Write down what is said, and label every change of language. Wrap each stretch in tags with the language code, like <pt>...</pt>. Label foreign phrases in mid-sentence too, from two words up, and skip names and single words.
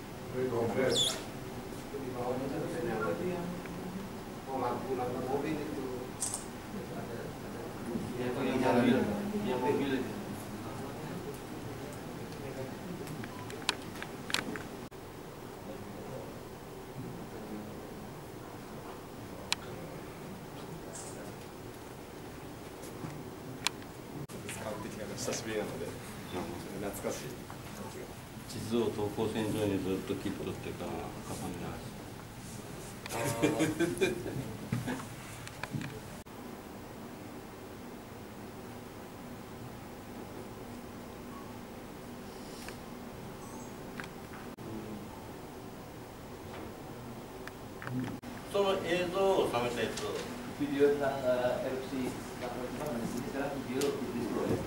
<id>Di bawahnya itu bisa nyala dia. Oh, lampu-lampu mobil itu. yang mobil itu.</id> <ja>久しぶりなので、懐かしい。地図を等高線上にずっと切っとってから重ね直しその映像を収めたやつを</ja> <id>Video tentang erupsi lava di sini sekarang video di dulu ya.</id>